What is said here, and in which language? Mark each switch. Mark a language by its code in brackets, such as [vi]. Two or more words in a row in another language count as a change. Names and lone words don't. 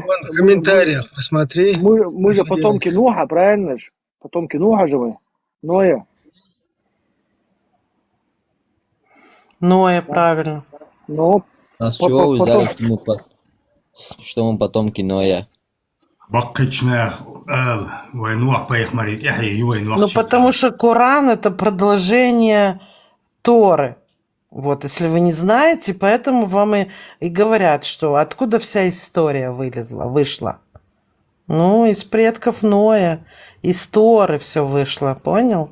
[ru] Вон в комментариях посмотри. мы же Что потомки делается? Нуха, правильно же? Потомки Нуха же мы. Ноя. Ноя, правильно. Ну, А с чего вы взяли, потом... что мы потомки Ноя? [ce] Баккачнах, войнуах поехмарит, яхи, войнуах. [ru] Ну, потому что Коран — это продолжение Торы. Вот, если вы не знаете, поэтому вам и говорят, что откуда вся история вышла. Ну, из предков Ноя, из Торы все вышло, понял?